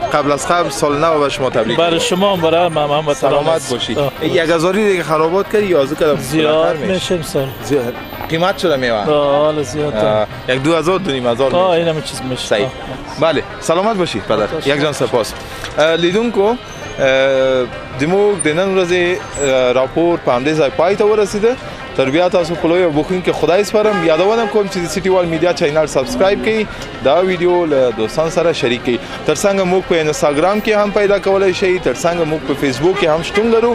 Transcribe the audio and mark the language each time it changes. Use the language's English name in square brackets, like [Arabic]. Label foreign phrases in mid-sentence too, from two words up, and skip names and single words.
[Persian] قبل از قبل سال نو به شما تبریک. برای شما هم برای من سلامت باشی. 1000 دیگه خرابات کردی یا کردم زیاد میشه امسال. قیمت شده میوه. حالا زیاد. 2000 2000 این هم چیز میشه. صحیح. بله سلامت باشی پدر. یک جان سپاس. [Pashto] لیدونکو دمو دنن روزی راپور په همدې ځای پای ته ورسیده. تر بیا تاسو په لوی بوخین کې خدای سپارم. یادونه کوم چې سیټي وال میډیا چینل سبسکرایب کړئ، دا ویډیو له دوستانو سره شریک کړئ. ترڅنګ موږ په انستګرام کې هم پیدا کولای شئ، ترڅنګ موږ په فیسبوک کې هم شتون لرو.